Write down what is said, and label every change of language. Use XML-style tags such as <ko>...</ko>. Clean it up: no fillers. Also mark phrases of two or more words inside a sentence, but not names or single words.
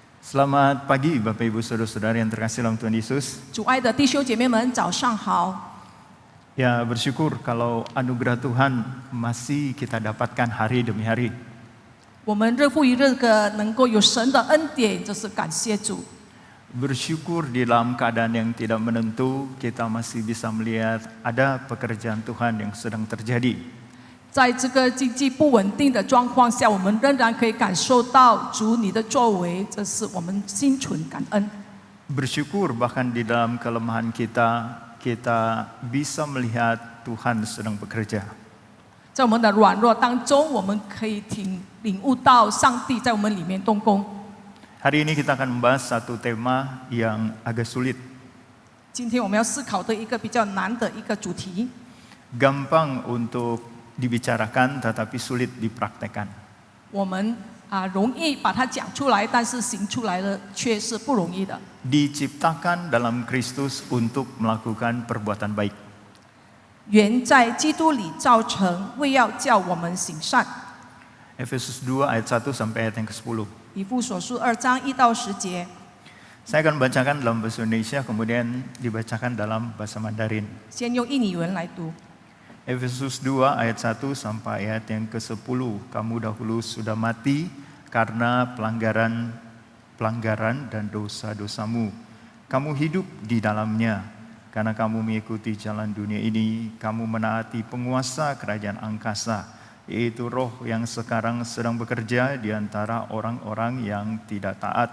<id>Selamat pagi Bapak Ibu Saudara-saudara yang terkasih dalam Tuhan Yesus.</id> <zh>主爱的弟兄姐妹们，早上好！</zh> <id>Ya, bersyukur kalau anugerah Tuhan masih kita dapatkan hari demi hari.</id> <zh>我们日复一日的能够有神的恩典，这是感谢主。</zh> <id>Bersyukur di dalam keadaan yang tidak menentu, kita masih bisa melihat ada pekerjaan Tuhan yang sedang terjadi.</id> <zh>在这个经济不稳定的状况下，我们仍然可以感受到主你的作为，这是我们心存感恩。</zh> <id>Bersyukur bahkan di dalam kelemahan kita bisa melihat Tuhan sedang bekerja.</id> <zh>在我们的软弱当中，我们可以领悟到上帝在我们里面动工。</zh> <id>Hari ini kita akan membahas satu tema yang agak sulit.</id> <zh>今天我们要思考的一个比较难的一个主题，</zh> <id>Gampang untuk dibicarakan tetapi sulit dipraktekkan.</id> <zh>我们容易把它讲出来，但是行出来了却是不容易的。</zh> <id>Diciptakan dalam Kristus untuk melakukan perbuatan baik.</id> <zh>原在基督里造成，为要叫我们行善。</zh> <id>Efesus 2 ayat 1 sampai ayat yang ke-10.</id> <zh>以弗所书2章1到10节，</zh> <id>Saya akan bacakan dalam bahasa Indonesia, kemudian dibacakan dalam bahasa Mandarin.</id> <zh>先用印尼文来读。</zh> <id>Efesus 2 ayat 1 sampai ayat yang ke-10. Kamu dahulu sudah mati karena pelanggaran dan dosa-dosamu. Kamu hidup di dalamnya. Karena kamu mengikuti jalan dunia ini, kamu menaati penguasa kerajaan angkasa, yaitu roh yang sekarang sedang bekerja di antara orang-orang yang tidak taat.</id>